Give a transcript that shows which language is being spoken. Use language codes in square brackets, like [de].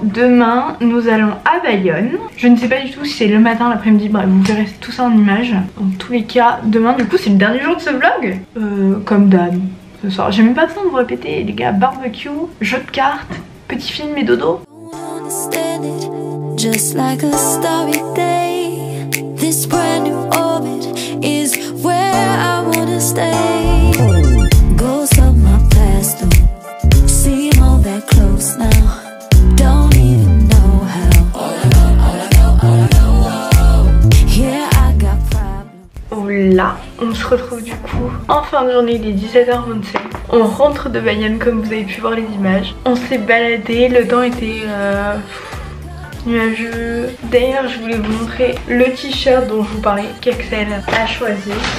[fr] Demain nous allons à Bayonne. Je ne sais pas du tout si c'est le matin, l'après-midi, bref vous verrez tout ça en images. Dans tous les cas demain du coup c'est le dernier jour de ce vlog, comme d'hab. Ce soir, j'ai même pas besoin de vous répéter les gars, barbecue, jeu de cartes, petit film et dodo. [en] Just like a starry day, this brand new orbit is where I wanna stay. Ghosts of my past, seem all that close now. Don't even know how. All I know, yeah, I got problems. [fr] Oh là, on se retrouve du coup en fin de journée, il est 17h27. On rentre de Bayonne comme vous avez pu voir les images. On s'est baladé, le temps était nuageux. D'ailleurs je voulais vous montrer le t-shirt dont je vous parlais qu'Axel a choisi.